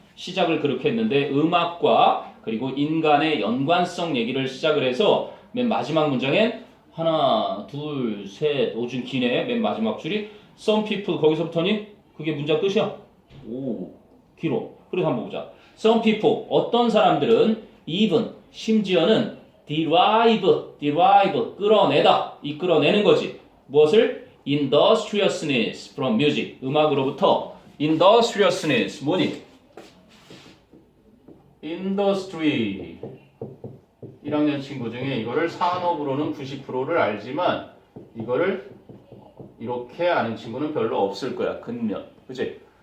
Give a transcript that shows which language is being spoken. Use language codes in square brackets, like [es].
[ko] 시작을 그렇게 했는데 음악과 그리고 인간의 연관성 얘기를 시작을 해서 맨 마지막 문장엔 하나, 둘, 셋, 좀 기네. 맨 마지막 줄이 [en] some people [ko] 거기서부터니 그게 문장 끝이야. 오, 길어. 그래서 한번 보자. [en] Some people, [ko] 어떤 사람들은 [en] even, [ko] 심지어는 [en] derive, [ko] 끌어내다. 이끌어내는 거지. 무엇을? [en] industriousness from music, [ko] 음악으로부터. [en] industriousness, [ko] 뭐니? [en] industry. [ko] 1학년 친구 중에 이거를 산업으로는 90%를 알지만 이거를 이렇게 아는 친구는 별로 없을 거야. 근면. 그치?